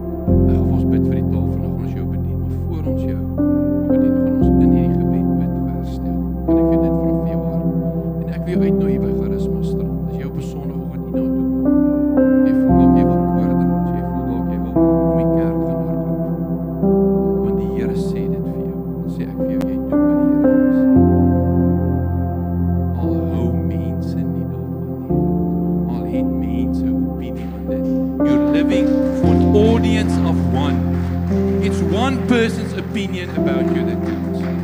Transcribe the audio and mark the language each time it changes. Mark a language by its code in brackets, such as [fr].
[af] Ek gaan ons bid vir die tafel, dan gaan ons jou bedien, maar voor ons jou bedien, gaan ons in hierdie gebed bid vir herstel. En ek wil dit vra vir jou hart. En ek wil jou uitnooi hier by Charisma Strand. As jy op 'n Sondagoggend hier na toe kom, jy voel dalk jy wil koordans, jy voel dalk jy wil om die kerk gaan hardloop. Want die Here sê dit vir jou. Dan sê ek vir jou, jy doen wat die Here vir jou sê. Al hou mense nie daarvan nie. Al het mense opinie van dit. [en] You're living for an audience of one. It's one person's opinion about you that counts.